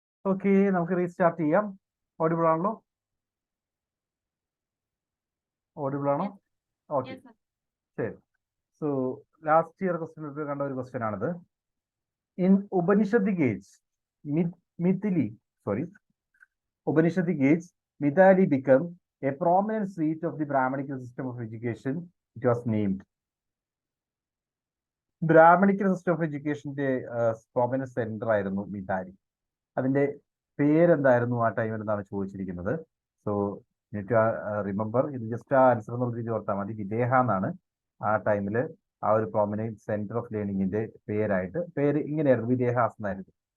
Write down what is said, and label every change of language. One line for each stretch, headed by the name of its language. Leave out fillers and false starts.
Malayalam: Okay, നമുക്ക് restart ചെയ്യാം. Audible ആണല്ലോ? ഓഡിബിൾ ആണോ? ഓക്കെ, ശരി. സോ ലാസ്റ്റ് ഇയർ ക്വസ്റ്റ്യൻ കണ്ട ഒരു ക്വസ്റ്റ്യൻ ആണിത്.
English: In Upanishadic age, Mithili, sorry, Upanishadic age, Mithali became a prominent seat of the Brahmanical system of education. It was named.
Malayalam: Brahmanical system of എഡ്യൂക്കേഷന്റെ prominent centre ആയിരുന്നു മിതാരി. അതിന്റെ പേരെന്തായിരുന്നു ആ ടൈമിൽ എന്നാണ് ചോദിച്ചിരിക്കുന്നത്. സോ റിമെമ്പർ, ഇത് ജസ്റ്റ് ആ ആൻസർ എന്നുള്ള രീതി ഓർത്താൽ മതി. വിദേഹ എന്നാണ് ആ ടൈമില് ആ ഒരു പ്രോമിനന്റ് സെന്റർ ഓഫ് ലേണിംഗിന്റെ പേര് ഇങ്ങനെയായിരുന്നു, വിദേഹാസ് എന്നായിരുന്നു.